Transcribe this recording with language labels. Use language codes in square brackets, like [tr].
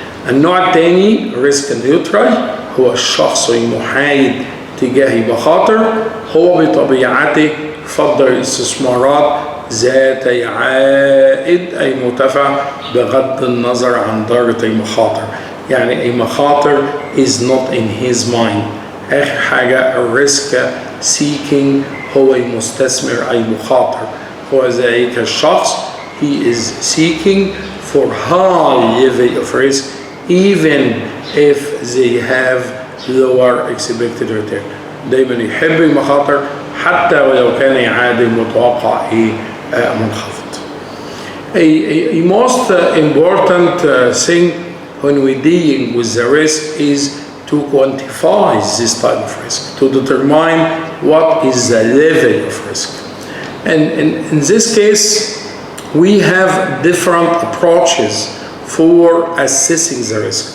[ar] النوع الثاني ريسك نيوترال هو الشخص المحايد تجاه المخاطر. هو بطبيعته يفضل الاستثمارات ذات عائد أي مرتفع بغض النظر عن درجة المخاطر. يعني المخاطر [en] is not in his mind. [ar] آخر حاجة الريسك seeking هو المستثمر أي مخاطر. هو ذلك الشخص [en] he is seeking for high level of risk even if they have lower expected return. [ar] دايما يحب المخاطر حتى ولو كان عائد المتوقع منخفض. [en] A most important thing when we dealing with the risk is to quantify this type of risk, to determine what is the level of risk. And in this case, we have different approaches for assessing the risk.